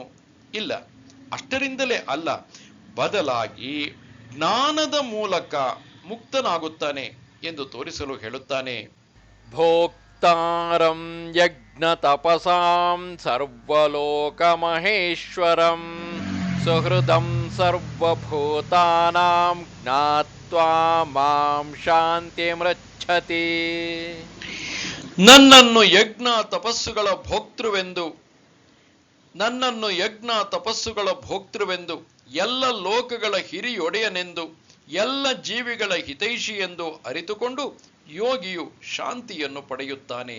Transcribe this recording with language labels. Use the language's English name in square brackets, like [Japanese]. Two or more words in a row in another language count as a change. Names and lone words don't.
[Kannada] ಇಲ್ಲ, ಅಷ್ಟರಿಂದಲೇ ಅಲ್ಲ, ಬದಲಾಗಿ ಜ್ಞಾನದ ಮೂಲಕ ಮುಕ್ತನಾಗುತ್ತಾನೆ ಎಂದು ತೋರಿಸಲು ಹೇಳುತ್ತಾನೆ. [Sanskrit] ಭೋಕ್ತಾರಂ ಯಜ್ಞ ತಪಸಾಂ ಸರ್ವಲೋಕ ಮಹೇಶ್ವರಂ ಸುಹೃದಂ ಸರ್ವಭೂತಾನಾಂ ಜ್ಞಾತ್ವಾ ಮಾಂ ಶಾಂತಿ ಮೃಚ್ಛತಿ. [Kannada] ನನ್ನನ್ನು ಯಜ್ಞ ತಪಸ್ಸುಗಳ ಭೋಕ್ತೃವೆಂದು ಎಲ್ಲ ಲೋಕಗಳ ಹಿರಿಯೊಡೆಯನೆಂದು ಎಲ್ಲ ಜೀವಿಗಳ ಹಿತೈಷಿ ಎಂದು ಅರಿತುಕೊಂಡು ಯೋಗಿಯು ಶಾಂತಿಯನ್ನು ಪಡೆಯುತ್ತಾನೆ.